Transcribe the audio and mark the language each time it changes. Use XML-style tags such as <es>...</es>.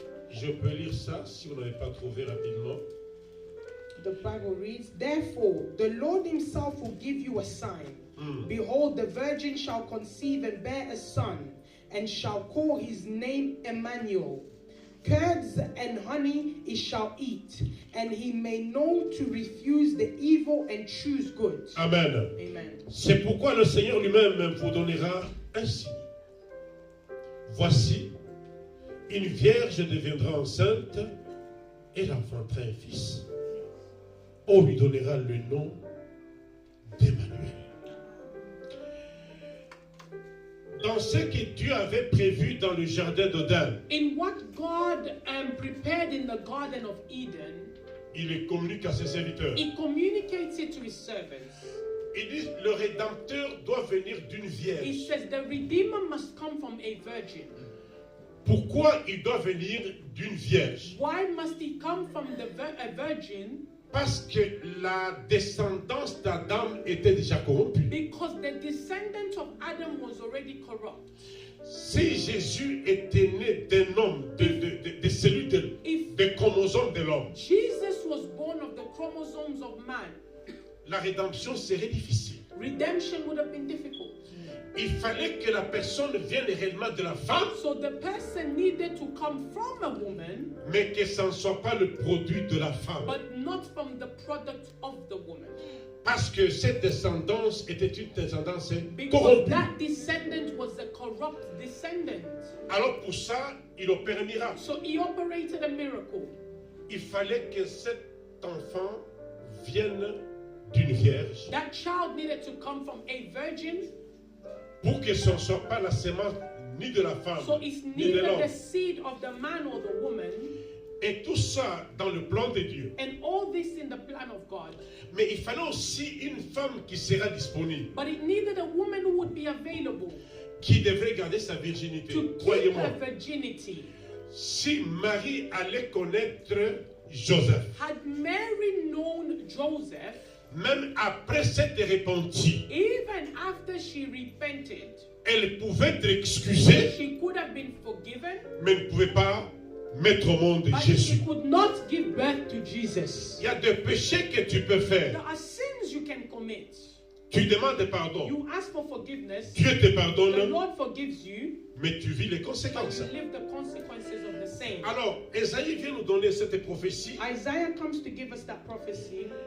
<fr>Je peux lire ça si vous n'avez pas trouvé rapidement.</fr> <en>The Bible reads, "Therefore, the Lord Himself will give you a sign. Behold, the virgin shall conceive and bear a son, and shall call his name Emmanuel. Curds and honey he shall eat, and he may know to refuse the evil and choose good." Amen. Amen.</en> <fr>C'est pourquoi le Seigneur lui-même vous donnera un signe. Voici, une vierge deviendra enceinte et elle enfantera un fils. On lui donnera le nom d'Emmanuel. Dans ce que Dieu avait prévu dans le jardin d'Éden,</fr> <en>In what God prepared in the Garden of Eden,</en> <fr>il le communique à ses serviteurs.</fr> <en>He communicates it to His servants.</en> <fr>Il dit, le Rédempteur doit venir d'une</fr> <en>He</en> <fr>vierge.</fr> <en>says the Redeemer must come from a virgin.</en> <fr>Pourquoi il doit venir d'une vierge?</fr> <en>Why must he come from a virgin?</en> <fr>Parce que la descendance d'Adam était déjà corrompue.</fr> <en>Because the descendant of Adam was already corrupt.</en> <fr>Si Jésus était né d'un homme, de cellules des chromosomes de l'homme,</fr> <en>Jesus was born of the chromosomes of man,</en> <fr>la rédemption serait difficile.</fr> <en>redemption would have been difficult.</en> <fr>Il fallait que la personne vienne réellement de la femme,</fr> <en>So the person needed to come from a woman,</en> <fr>mais que ce ne soit pas le produit de la femme.</fr> <en>but not from the product of the woman.</en> <fr>Parce que cette descendance était une descendance</fr> <en>Because</en> <fr>corrompue.</fr> <en>that descendant was a corrupt descendant.</en> <fr>Alors pour ça, il opère un miracle.</fr> <en>So he operated a miracle.</en> <fr>Il fallait que cet enfant vienne d'une vierge</fr> <en>That child needed to come from a virgin.</en> <fr>pour que ce ne soit pas la semence ni de la femme</fr> <en>So it's</en> <fr>ni de</fr> <en>neither</en> <fr>l'homme.</fr> <en>the seed of the man or the woman.</en> <fr>Et tout ça dans le plan de Dieu.</fr> <en>And all this in the plan of God.</en> <fr>Mais il fallait aussi une femme qui sera disponible,</fr> <en>But it needed a woman who would be available</en> <fr>qui devrait garder sa virginité.</fr> <en>to keep</en> <fr>Croyez-moi,</fr> <en>her virginity.</en> <fr>si Marie allait connaître Joseph,</fr> <en>Had Mary known Joseph,</en> <fr>même après s'être repentie,</fr> <en>even after she repented,</en> <fr>elle pouvait être excusée,</fr> <en>she could have been forgiven,</en> <fr>mais ne pouvait pas mettre au monde</fr> <en>but she</en> <fr>Jésus.</fr> <en>could not give birth to Jesus.</en> <fr>Il y a des péchés que tu peux</fr> <en>There</en> <fr>faire.</fr> <en>are sins you can commit.</en> <fr>Tu demandes pardon.</fr> <en>You ask for forgiveness,</en> <fr>Dieu te</fr> <en>the</en> <fr>pardonne,</fr> <en>Lord forgives you,</en> <fr>mais tu vis les</fr> <en>but</en> <fr>conséquences.</fr> <en>you live the consequences of the same.</en> <fr>Alors, Esaïe vient nous donner cette prophétie,</fr> <en>Isaiah comes to give us that prophecy,</en>